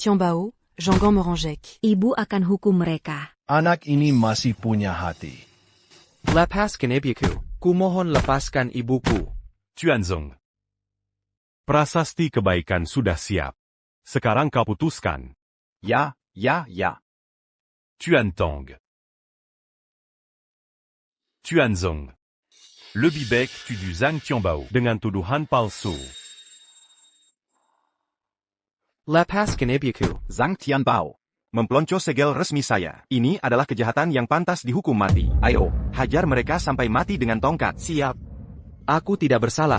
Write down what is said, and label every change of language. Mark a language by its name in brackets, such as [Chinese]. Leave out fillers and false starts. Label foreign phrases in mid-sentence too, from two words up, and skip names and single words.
[Indonesian] Tianbao, Jangan merangek. Ibu akan hukum mereka. Anak ini masih punya hati. Lepaskan ibuku. Kumohon lepaskan ibuku. Tuanzong. Prasasti kebaikan sudah siap. Sekarang kau putuskan. Ja, ja, ja. Tuantong. Tuanzong. Le Bibek tue du Zhang Tianbao. Dengan tuduhan palsu. Lepaskan ibuku. Zhang Tianbao. Mempelonco segel resmi saya. Ini adalah kejahatan yang pantas dihukum mati. Ayo, hajar mereka sampai mati dengan tongkat. Siap. Aku tidak bersalah.